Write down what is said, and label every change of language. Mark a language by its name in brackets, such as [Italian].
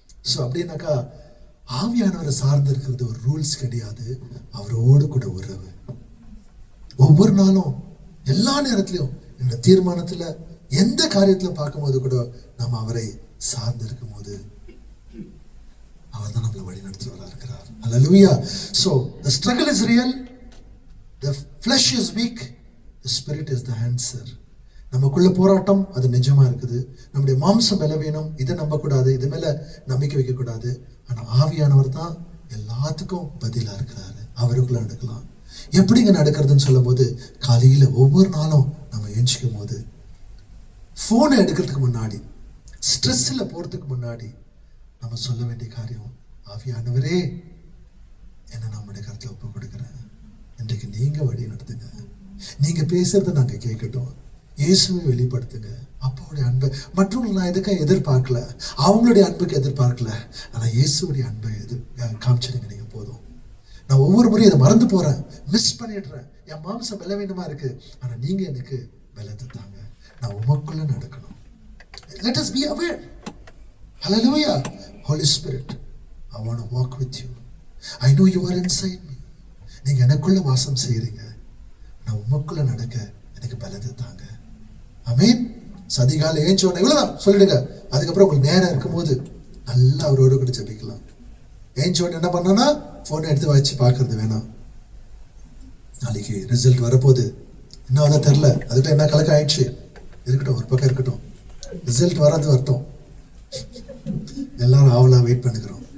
[Tamil] So அப்படின்னாக்கா ஆவியானவரை சார்ந்து இருக்கிறது ஒரு ரூல்ஸ் கிடையாது, அவரோடு கூட உறவு. ஒவ்வொரு நாளும், எல்லா நேரத்திலையும், இந்த தீர்மானத்துல, எந்த காரியத்துல பார்க்கும்போது கூட நம்ம அவரை சார்ந்து இருக்கும் போது அவர் தான் நம்மளை வழி நடத்துறவரா இருக்கிறார். ஹல்லேலூயா. [English] So the struggle is real, the flesh is weak, the spirit is the answer. [Tamil] நமக்குள்ள போராட்டம், அது நிஜமா இருக்குது. நம்முடைய மாம்ச பலவீனம், இதை நம்பக்கூடாது, இது மேல நம்பிக்கை வைக்க கூடாது. ஆனா ஆவியானவர் தான் எல்லாத்துக்கும் பதிலா இருக்கிறாரு. அவருக்குள்ள நடக்கலாம். எப்படிங்க நடக்கிறதுன்னு சொல்லும் போது, காலையில ஒவ்வொரு நாளும் நம்ம எழுச்சிக்கும் போது, போனை எடுக்கிறதுக்கு முன்னாடி, ஸ்ட்ரெஸ்ல போறதுக்கு முன்னாடி நம்ம சொல்ல வேண்டிய காரியம், ஆவியானவரே என்ன நம்முடைய கருத்துல ஒப்பு கொடுக்கிறேன், இன்றைக்கு நீங்க வழி நடத்துங்க, நீங்க பேசுறத நாங்க கேட்கட்டும், இயேசுவை வெளிப்படுத்துங்க. அப்பாவுடைய அன்பை மற்றவங்களை நான் எதுக்காக எதிர்பார்க்கல, அவங்களுடைய அன்புக்கு எதிர்பார்க்கல, ஆனா இயேசுடைய அன்பை காமிச்சிடுங்க நீங்க போதும். நான் ஒவ்வொரு முறையும் இதை மறந்து போறேன், மிஸ் பண்ணிடுறேன், என் மாம்சம் பலவீனமா இருக்கு, ஆனா நீங்க எனக்கு பலத்தை தாங்க, நான் உமக்குள்ள நடக்கணும். [English] Let us be aware. Hallelujah. Holy Spirit, I want to walk with you. I know you are inside me. [Tamil] நீங்க எனக்குள்ள வாசம் செய்றீங்க. நான் உமக்குள்ள நடக்க எனக்கு பலத்தை தாங்க. ஆமென். சதிகால ஏஞ்சோன்னு இவ்வளவுதான் சொல்லிடுங்க. அதுக்கப்புறம் உங்களுக்கு நேரம் இருக்கும்போது நல்லா அவரோட கூட ஜெபிக்கலாம். ஏஞ்சோன்னு என்ன பண்ணோன்னா போனை எடுத்து வச்சு பார்க்கறது வேணாம். நாளைக்கு ரிசல்ட் வரப்போகுது, இன்னும் அதான் தெரில, அதுக்குள்ள என்ன கலக்கம் ஆயிடுச்சு, இருக்கட்டும், ஒரு பக்கம் இருக்கட்டும், ரிசல்ட் வராது வரட்டும், எல்லாரும் ஆவலா வெயிட் பண்ணுகிறோம்.